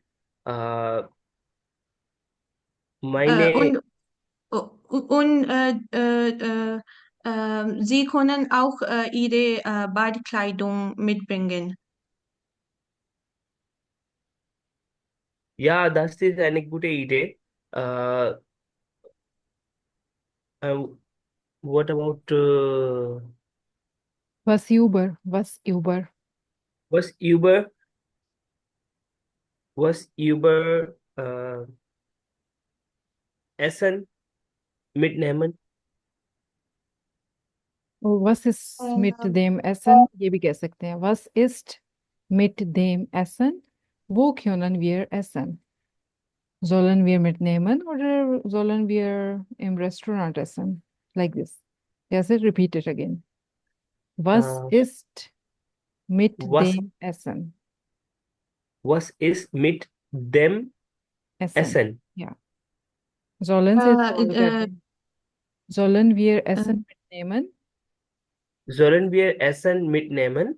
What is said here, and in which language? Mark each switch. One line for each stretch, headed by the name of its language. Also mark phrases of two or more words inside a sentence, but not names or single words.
German: Äh, meine, Und und Sie können auch Ihre Badekleidung mitbringen. Ja, das ist eine gute Idee.
English: And what about
German: Was Uber. was Uber? Was Uber Essen mitnehmen? Was ist mit dem Essen?
Urdu: یہ بھی کہہ سکتے ہیں.
German: Was ist mit dem Essen? Wo können wir essen? Sollen wir mitnehmen oder sollen wir im Restaurant essen?
English: Like this. Yes, repeat it again.
German: Was Äh, ist mit was, dem Essen? was ist mit dem Essen. Essen? Ja. Sollen Sie Uh, sollen uh, करते. Sollen wir uh, Essen mitnehmen? Sollen wir Essen mitnehmen?